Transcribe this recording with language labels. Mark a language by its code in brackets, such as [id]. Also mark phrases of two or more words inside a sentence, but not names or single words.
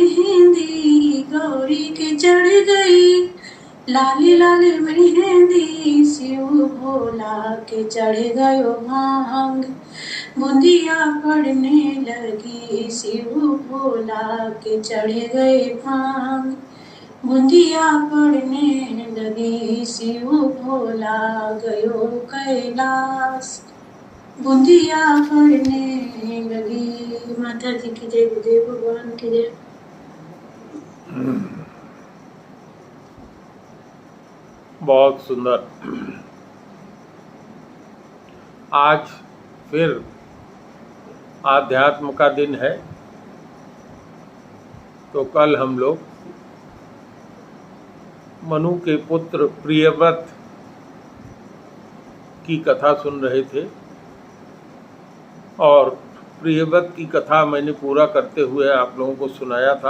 [hi] मेहंदी गौरी के चढ़ गई लाली लाली मेहंदी शिव भोला के चढ़ गयो भांग बुंदिया पड़ने लगी शिव भोला के चढ़ गए भांग बुंदिया पड़ने लगी शिव भोला गयो कैलाश बुंदिया पड़ने लगी। माता जी की जय, गुरुदेव भगवान की जय। बहुत सुंदर। आज फिर आध्यात्म का दिन है, तो कल हम लोग मनु के पुत्र प्रियव्रत की कथा सुन रहे थे और प्रियव्रत की कथा मैंने पूरा करते हुए आप लोगों को सुनाया था।